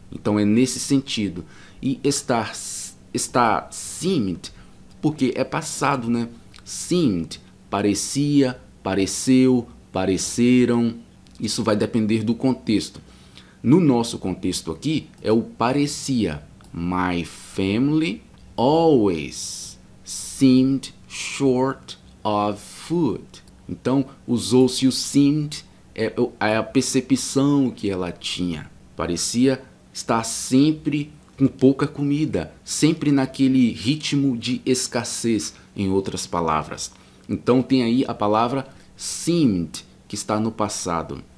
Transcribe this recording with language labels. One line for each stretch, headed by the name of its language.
Portuguese: Então é nesse sentido. E está seemed, porque é passado, né? Seemed, parecia, pareceu, pareceram. Isso vai depender do contexto. No nosso contexto aqui é o parecia.
English: My family always seemed short of food.
Portuguese: Então, usou-se o seemed, é a percepção que ela tinha. Parecia estar sempre com pouca comida, sempre naquele ritmo de escassez, em outras palavras. Então, tem aí a palavra seemed, que está no passado.